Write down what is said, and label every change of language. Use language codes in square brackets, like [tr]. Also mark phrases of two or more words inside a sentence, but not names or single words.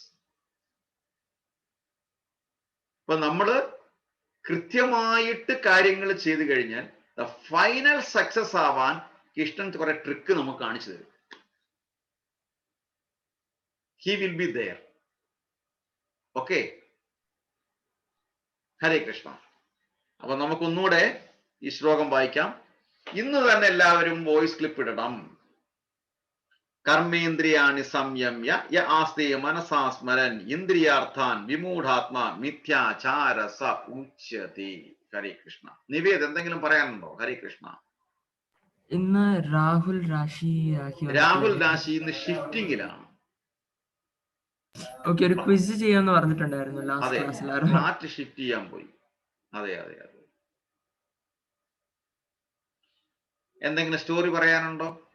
[ml] അപ്പൊ നമ്മള് കൃത്യമായിട്ട് കാര്യങ്ങൾ ചെയ്തു കഴിഞ്ഞാൽ [en] final success [ml] ആവാൻ കൃഷ്ണൻ കുറെ ട്രിക്ക് നമുക്ക് കാണിച്ചു തരും. [en] he will be there. [ml] ഓക്കെ, ഹരേ കൃഷ്ണ. അപ്പൊ നമുക്കൊന്നുകൂടെ ഈ ശ്ലോകം വായിക്കാം. ഇന്ന് തന്നെ എല്ലാവരും [en] voice clip [ml] ഇടണം. [sa] കർമ്മേന്ദ്രിയാണി സംയമ്യ യ ആസ്തേ മനസാ സ്മരൻ ഇന്ദ്രിയാർത്ഥാൻ വിമൂഢാത്മാ മിഥ്യാചാര സ ഉച്യതേ. [ml] ഹരേ കൃഷ്ണ. നിവേദ് എന്തെങ്കിലും പറയാനുണ്ടോ? ഹരേ കൃഷ്ണ. ഇന്ന് രാഹുൽ രാശി ഇന്ന് ഷിഫ്റ്റിംഗിലാണ്. ഓക്കെ, ഒരു ക്വിസ് ചെയ്യാന്ന് പറഞ്ഞിട്ടുണ്ടായിരുന്നു ലാസ്റ്റ് ക്ലാസ്സിൽ. മാറ്റി ഷിഫ്റ്റ് ചെയ്യാൻ പോയി. അതെ അതെ അതെ. എന്തെങ്കിലും സ്റ്റോറി പറയാനുണ്ടോ?